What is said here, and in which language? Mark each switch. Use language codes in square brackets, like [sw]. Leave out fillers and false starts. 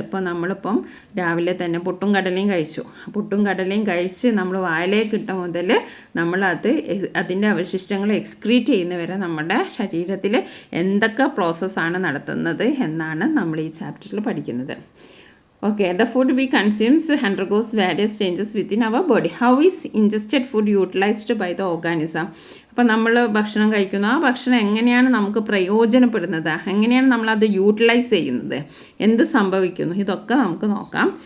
[ml] ഇപ്പോൾ നമ്മളിപ്പം രാവിലെ തന്നെ പുട്ടും കടലയും കഴിച്ചു. പുട്ടും കടലയും കഴിച്ച് നമ്മൾ വായിലേക്ക് ഇട്ട മുതൽ നമ്മളത് അതിൻ്റെ അവശിഷ്ടങ്ങൾ എക്സ്ക്രീറ്റ് ചെയ്യുന്നവരെ നമ്മുടെ ശരീരത്തിൽ എന്തൊക്കെ പ്രോസസ്സാണ് നടത്തുന്നത് എന്നാണ് നമ്മൾ ഈ ചാപ്റ്ററിൽ പഠിക്കുന്നത്. [en] Okay, the food we consume undergoes various changes within our body. How is ingested food utilized by the organism? [ml] അപ്പോൾ നമ്മൾ ഭക്ഷണം കഴിക്കുന്നു, ആ ഭക്ഷണം എങ്ങനെയാണ് നമുക്ക് പ്രയോജനപ്പെടുന്നത്, എങ്ങനെയാണ് നമ്മളത് യൂട്ടിലൈസ് ചെയ്യുന്നത്, എന്ത് സംഭവിക്കുന്നു, ഇതൊക്കെ നമുക്ക് നോക്കാം.